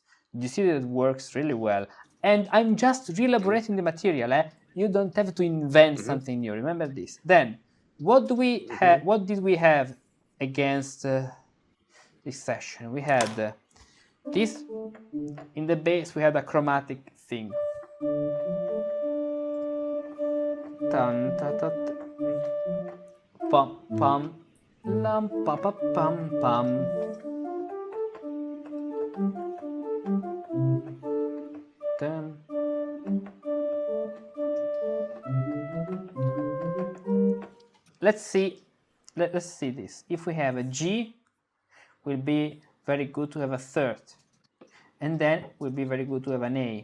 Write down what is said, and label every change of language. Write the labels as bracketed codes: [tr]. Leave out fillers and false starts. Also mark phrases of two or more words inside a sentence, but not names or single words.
[en] You see that it works really well. And I'm just re-elaborating the material. You don't have to invent something new. Remember this. Then, what do we have? What did we have against this session? We had this. In the bass, we had a chromatic thing. Tan, ta, ta, ta. Pum, pum, lam, pa, pa, pum, pum. Then, let's see this. If we have a G, will be very good to have a third, and then will be very good to have an A.